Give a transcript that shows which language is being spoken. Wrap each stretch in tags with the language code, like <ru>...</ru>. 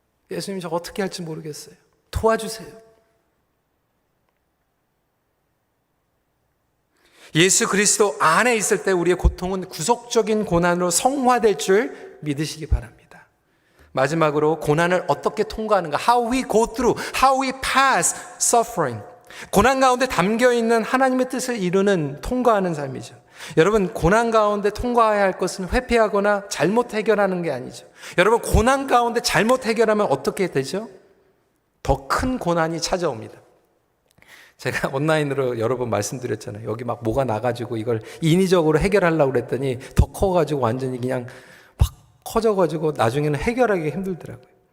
<ko>예수님, 저 어떻게 할지 모르겠어요. 도와주세요. 예수 그리스도 안에 있을 때 우리의 고통은 구속적인 고난으로 성화될 줄 믿으시기 바랍니다. 마지막으로 고난을 어떻게 통과하는가?</ko> <en>How we go through, how we pass suffering.</en> <ko>고난 가운데 담겨있는 하나님의 뜻을 이루는 통과하는 삶이죠. 여러분, 고난 가운데 통과해야 할 것은 회피하거나 잘못 해결하는 게 아니죠. 여러분, 고난 가운데 잘못 해결하면 어떻게 되죠? 더 큰 고난이 찾아옵니다. 제가 온라인으로 여러 번 말씀드렸잖아요. 여기 막 뭐가 나가지고 이걸 인위적으로 해결하려고 그랬더니 더 커가지고 완전히 그냥 막 커져가지고 나중에는 해결하기 힘들더라고요.</ko>